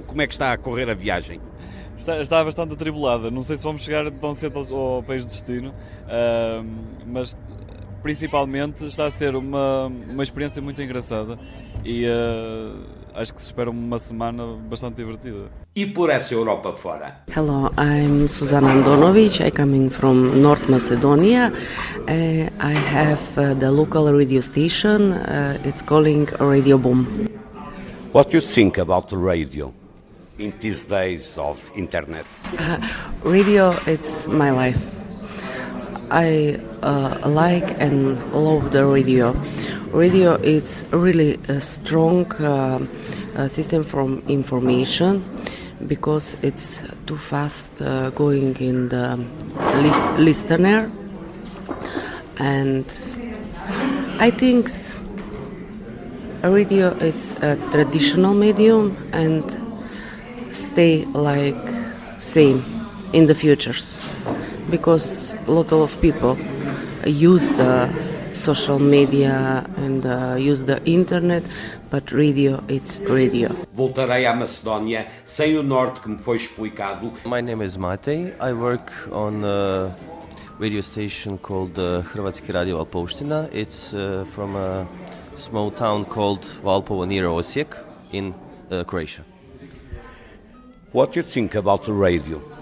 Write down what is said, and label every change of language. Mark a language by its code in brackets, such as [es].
[pt] Como é que está a correr a viagem? Está bastante atribulada, não sei se vamos chegar tão cedo ao país de destino, mas principalmente está a ser uma experiência muito engraçada e acho que se espera uma semana bastante divertida. E por essa Europa fora? [en] Hello, I'm Suzana Andonovic. I'm coming from North Macedonia. I have the local radio station. It's calling Radio Boom. What do you think about the radio in these days of internet? Radio, it's my life. I like and love the radio. Radio, it's really a strong system from information because it's too fast going in the listener, and I think radio it's a traditional medium and stay like same in the futures because a lot of people use the social media and use the internet, but radio, it's radio. [pt] Voltarei à Macedónia sem o norte que me foi explicado. [en] My name is Matej. I work on a radio station called Hrvatski Radio Valpovština. It's from a small town called Valpovo near Osijek in Croatia. What do you think about the radio?